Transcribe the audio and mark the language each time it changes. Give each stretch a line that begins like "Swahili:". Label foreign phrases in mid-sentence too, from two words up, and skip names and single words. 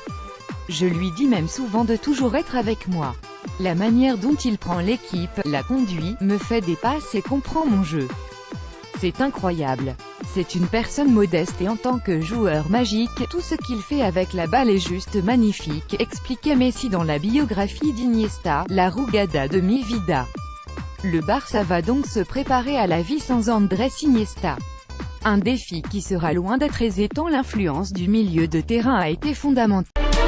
French: Je lui dis même souvent de toujours être avec moi. La manière dont il prend l'équipe, la conduit, me fait des passes et comprend mon jeu. C'est incroyable. C'est une personne modeste et en tant que joueur magique, tout ce qu'il fait avec la balle est juste magnifique, expliquait Messi dans la biographie d'Iniesta, La Rugada de mi vida. Le Barça va donc se préparer à la vie sans Andrés Iniesta. Un défi qui sera loin d'être aisé tant l'influence du milieu de terrain a été fondamentale.